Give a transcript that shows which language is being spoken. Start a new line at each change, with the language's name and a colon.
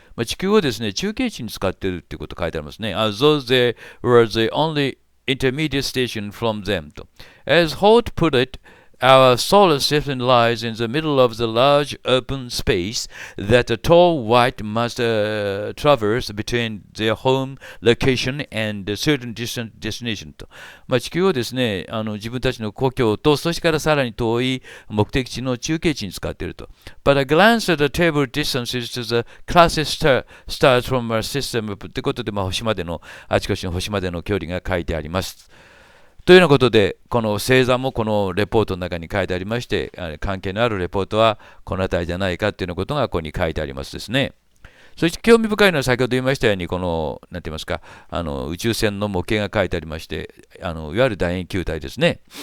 Japanese: まあ、地球をですね、中継地に使っているということが書いてありますね。
English: As though they were the only intermediate station from them. As Holt put it, our solar system lies in the middle of the large open space that the TallWhite must、traverse between their home location and a certain destination.
Japanese: とまあ、地球をですね、自分たちの故郷と、そしてからさらに遠い目的地の中継地に使っていると。
English: But a glance at the table distances to the closest stars from our system
Japanese: ということで、まあ、あちこちの星までの距離が書いてあります。というようなことで、この星座もこのレポートの中に書いてありまして、関係のあるレポートはこの辺りじゃないかというようなことがここに書いてありますですね。そして興味深いのは先ほど言いましたように、この、なんて言いますか、宇宙船の模型が書いてありまして、いわゆる楕円球体ですね。